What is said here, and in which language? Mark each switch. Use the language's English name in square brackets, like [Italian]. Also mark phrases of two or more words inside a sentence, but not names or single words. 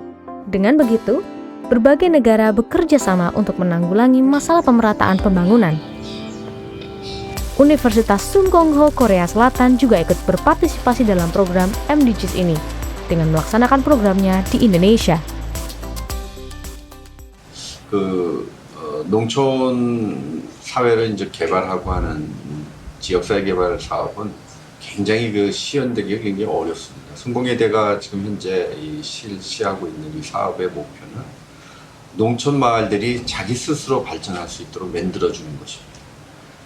[Indonesian] Dengan begitu, berbagai negara bekerja sama untuk menanggulangi masalah pemerataan pembangunan. Universitas Sungkongho Korea Selatan juga ikut berpartisipasi dalam program MDGs ini dengan melaksanakan programnya di Indonesia. [Korean] 농촌 사회를 이제 개발하고 하는 지역사회 개발 사업은 굉장히 시연되기가 굉장히 어렵습니다. 성공회대가 지금 현재 실시하고 있는 이 사업의 목표는 농촌 마을들이 자기 스스로 발전할 수 있도록 만들어주는 것입니다.